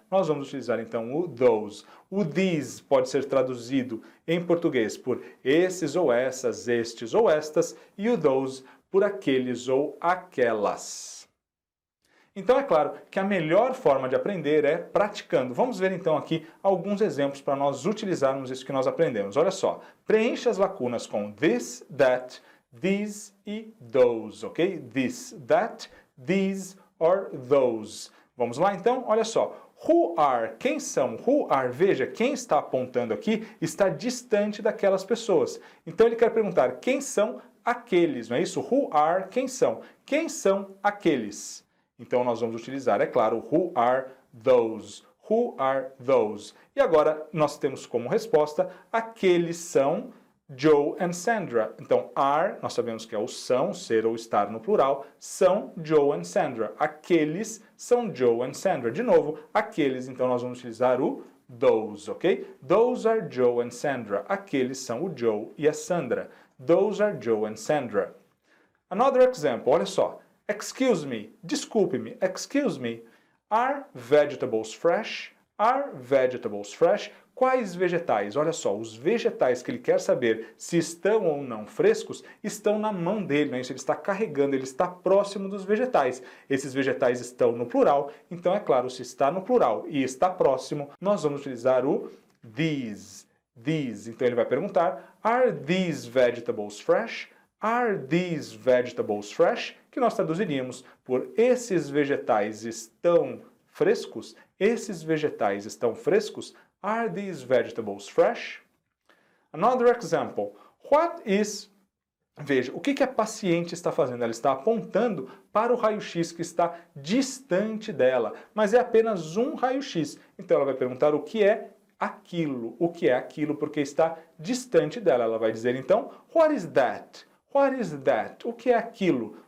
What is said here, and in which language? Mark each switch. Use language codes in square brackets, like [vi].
[pt] Nós vamos utilizar então o those. O these pode ser traduzido em português por esses ou essas, estes ou estas, e o those por aqueles ou aquelas. Então é claro que a melhor forma de aprender é praticando. Vamos ver então aqui alguns exemplos para nós utilizarmos isso que nós aprendemos. Olha só, preencha as lacunas com this, that, these e those, ok? [en] This, that, these or those. [pt] Vamos lá então? Olha só. [en] Who are? [pt] Quem são? Who are? Veja, quem está apontando aqui está distante daquelas pessoas. Então ele quer perguntar quem são aqueles, não é isso? [en] Who are? [pt] Quem são? Quem são aqueles? Então nós vamos utilizar, é claro, [en] who are those? Who are those? [pt] E agora nós temos como resposta aqueles são Joe and Sandra. Então, are, nós sabemos que é o são, ser ou estar no plural, são Joe and Sandra. Aqueles são Joe and Sandra. De novo, aqueles, então nós vamos utilizar o those, ok? [en] Those are Joe and Sandra. [pt] Aqueles são o Joe e a Sandra. [en] Those are Joe and Sandra. Another example, [pt] olha só. [en] Excuse me, [pt] desculpe-me, [en] excuse me. Are vegetables fresh? Are vegetables fresh? [pt] Quais vegetais? Olha só, os vegetais que ele quer saber se estão ou não frescos estão na mão dele, né? Isso ele está carregando, ele está próximo dos vegetais. Esses vegetais estão no plural, então é claro, se está no plural e está próximo, nós vamos utilizar o these. These. Então ele vai perguntar, [en] are these vegetables fresh? Are these vegetables fresh? [pt] Que nós traduziríamos por esses vegetais estão frescos? Esses vegetais estão frescos? [en] Are these vegetables fresh? Another example. What is... [pt] Veja, o que a paciente está fazendo? Ela está apontando para o raio-x que está distante dela, mas é apenas um raio-x. Então ela vai perguntar o que é aquilo. O que é aquilo porque está distante dela. Ela vai dizer então, [en] what is that? What is that? [pt] O que é aquilo?